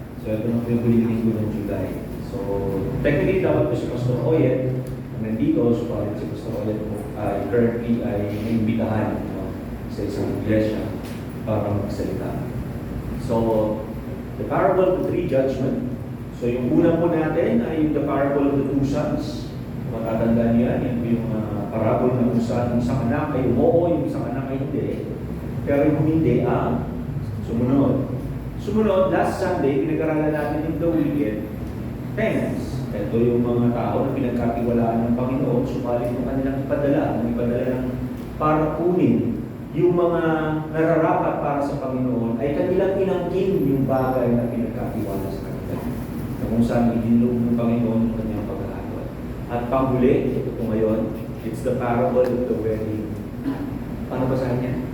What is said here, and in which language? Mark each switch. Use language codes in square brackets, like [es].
[tl] So, ito na po yung huling linggo ng July. So, technically, dapat po si Pastor Oyet nandito. So, parang si Pastor Oyet po currently ay naimbitahan sa isang iglesia para magsalita. [en] So, the parable of the three judgment. So [tl] yung una po natin ay [en] the parable of the two sons. [tl] Matatandaan niya, yan po yung parable na kung saan yung isang anak ay umoo, yung isang anak ay hindi. Pero yung hindi sumunod. Sumunod, last Sunday, pinag-aralan natin yung the wicked tenants. Ito yung mga tao na pinagkatiwalaan ng Panginoon, subalit yung kanilang ipadala ng para kunin yung mga nararapat para sa Panginoon ay kanilang inangkin yung bagay na pinagkatiwala sa kanila. Kung saan idinulog ng Panginoon yung kanyang pag-aaral. At panghuli, ito po ngayon, [en] it's the parable of the wedding. [tl] Paano basahin niya?